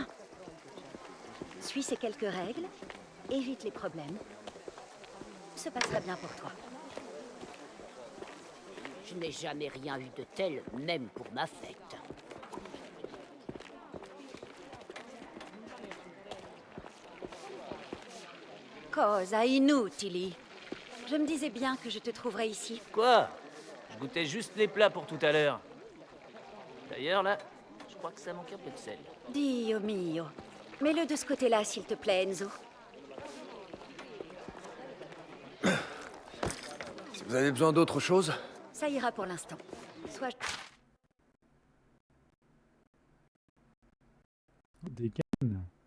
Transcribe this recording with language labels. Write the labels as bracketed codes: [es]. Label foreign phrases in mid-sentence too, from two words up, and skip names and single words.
[fr] Suis ces quelques règles, évite les problèmes. Tout se passera bien pour toi. Je n'ai jamais rien eu de tel, même pour ma fête. [it] Cosa inutili. [fr] Je me disais bien que je te trouverais ici. Quoi? Je goûtais juste les plats pour tout à l'heure. D'ailleurs, là, je crois que ça manque un peu de sel. [it] Dio mio. [fr] Mets-le de ce côté-là, s'il te plaît, Enzo. Si vous avez besoin d'autre chose, Ça ira pour l'instant. Sois... Des cannes.